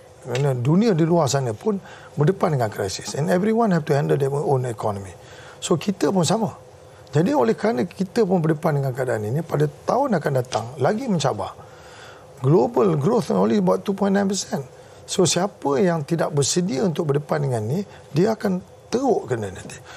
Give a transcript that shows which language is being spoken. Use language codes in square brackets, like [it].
[ms] Kerana dunia di luar sana pun berdepan dengan krisis. [en] And everyone have to handle their own economy. [ms] So kita pun sama. Jadi oleh kerana kita pun berdepan dengan keadaan ini, pada tahun akan datang lagi mencabar. [en] Global growth only about 2.9%. [ms] So siapa yang tidak bersedia untuk berdepan dengan ini, dia akan teruk kena nanti.